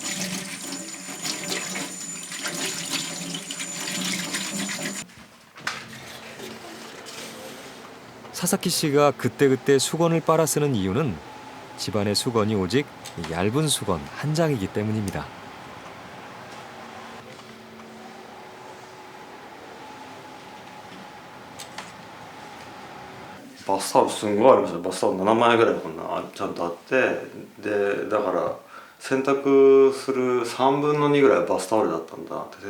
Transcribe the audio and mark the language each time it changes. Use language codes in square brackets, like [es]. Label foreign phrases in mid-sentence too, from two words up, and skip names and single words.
[ko] 사사키 씨가 그때그때 수건을 빨아 쓰는 이유는 집안의 수건이 오직 얇은 수건 한 장이기 때문입니다. [ja] バスタオルすんごいありますよ。バスタオル7枚ぐらいこんなちゃんとあって、でだから洗濯する3分の2ぐらいはバスタオルだったんだって。